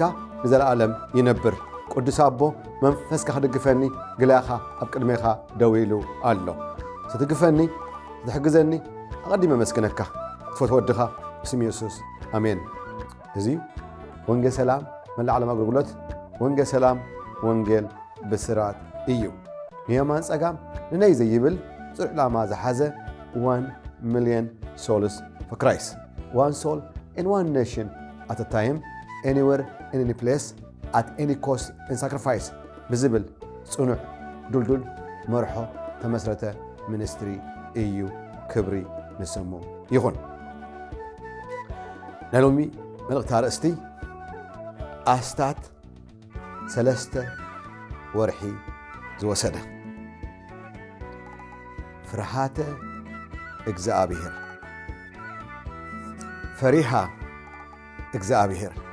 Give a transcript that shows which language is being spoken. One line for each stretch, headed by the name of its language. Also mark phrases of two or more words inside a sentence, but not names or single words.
Tigrinya: ንዘለዓለም ይነብር። ቅዱስ ኣቦ መንፈስካ ክድግፈኒ ግላኻ ኣብ ቅድሜኻ ደው ኢሉ ኣሎ። ስትግፈኒ ትሕግዘኒ ኣቐዲመ መስክነካ ትፈት ወድኻ ብስም ኢየሱስ ኣሜን። እዚ ወንጌል ሰላም መላእ ዓለም ኣገልግሎት ወንጌል ሰላም ወንጌል ብስራት እዩ። ንየማን ጸጋም ንነይ ዘይብል ጽሩዕ ዕላማ ዝሓዘ
English: 1 million souls for Christ. One soul in one nation at a time, anywhere, in any place, at any cost and sacrifice.
Tigrinya: ብዝብል ጽኑዕ ዱልዱል መርሖ ተመስረተ ሚኒስትሪ እዩ። ክብሪ ንስሙ ይኹን። ናይ ሎሚ መልእኽቲ ኣርእስቲ ኣስታት 3 ወርሒ ዝወሰደ ፍርሃተ እግዚአብሔር ፈሪሃ እግዚአብሔር